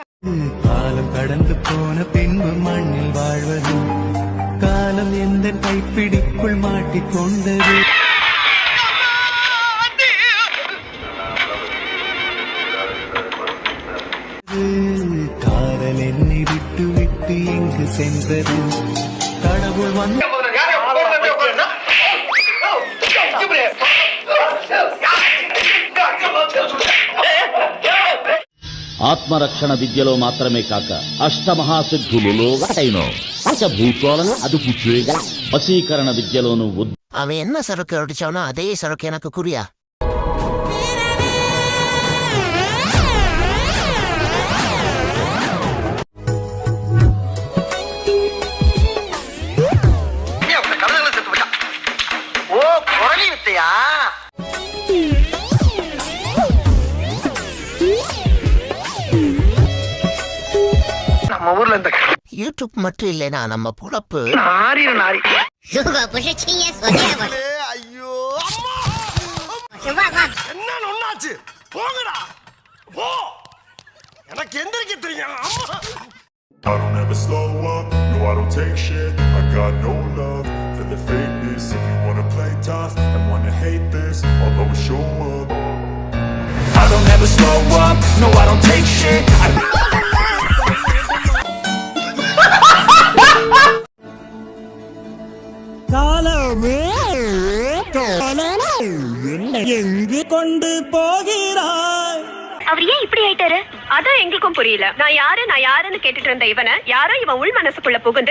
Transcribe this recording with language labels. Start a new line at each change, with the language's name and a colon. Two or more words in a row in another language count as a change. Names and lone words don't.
Tamil: காலம் கடந்து போன பின்பு மண்ணில் வாழ்வது காலம் எந்த கைப்பிடிக்குள் மாட்டிக்கொண்டது காதல் என்னை விட்டு விட்டு எங்கு சென்றது கடவுள் வந்து
Telugu: ఆత్మరక్షణ విద్యలో మాత్రమే కాక అష్టమహాసిద్ధులలో ఒకటైన పంచభూతాలను అదుపు చేయగల వశీకరణ విద్యలోను
Tamil: அவன் என்ன சரக்கு அடிச்சானோ அதே சரக்கு எனக்கு குறியா ஓ குரலி வித்தையா நம்ம ஊர்ல இந்த யூடியூப் மட்டும் இல்லைனா நம்ம பொழப்பு நாரி நாரி
Chinese: 如果不是亲眼所见，我
Tamil: ஐயோ
Chinese: 是万万
Tamil: என்ன ஒண்ணாச்சு போங்கடா போ எனக்கு எந்திரிக்க தெரியும் அம்மா
English: I don't ever slow up, no I don't take shit. I got no love for the fakeness. If you wanna play tough and wanna hate this, I'll always show up. I don't ever slow up, no I don't take shit.
Tamil: எங்கு கொண்டு போகிறாய் அவர் ஏன் இப்படி ஆயிட்டாரு அதான் எங்களுக்கும் புரியல நான் யாருன்னு கேட்டுட்டு இருந்த இவனை யாரோ இவன் உள் மனசுக்குள்ள புகுந்து